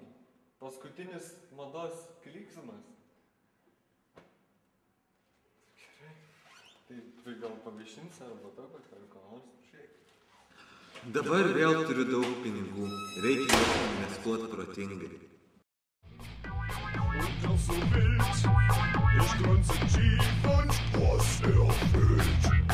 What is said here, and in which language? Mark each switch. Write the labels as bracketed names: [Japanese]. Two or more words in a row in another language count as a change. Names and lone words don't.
[Lithuanian] Paskutinis mados klyksmas. Gerai. Tai gal paviešinsi arba tokio, ar ką nors šiaip. Dabar vėl turiu daug pinigų. Reikia juos investuoti protingai. [German] Und auch so wild, ich grunze tief und Brust erfüllt.